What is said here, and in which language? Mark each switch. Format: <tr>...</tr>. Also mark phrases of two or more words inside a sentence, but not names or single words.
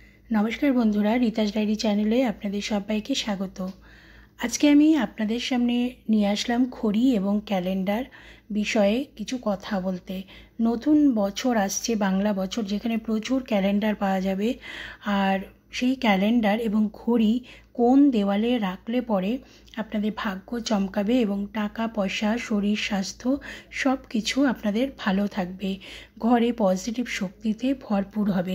<bn>নমস্কার বন্ধুরা রীতাস ডায়েরি চ্যানেলে আপনাদের সবাইকে স্বাগত। আজকে আমি আপনাদের সামনে নিয়ে আসলাম ঘড়ি এবং ক্যালেন্ডার বিষয়ে কিছু কথা বলতে। নতুন বছর আসছে বাংলা বছর যেখানে প্রচুর ক্যালেন্ডার पाওয়া যাবে और সেই ক্যালেন্ডার এবং ঘড়ি কোন দেওয়ালে রাখলে পরে আপনাদের ভাগ্য চমকাবে এবং টাকা পয়সা শরীর স্বাস্থ্য সব কিছু আপনাদের ভালো থাকবে, ঘরে পজিটিভ শক্তিতে ভরপুর হবে।</bn>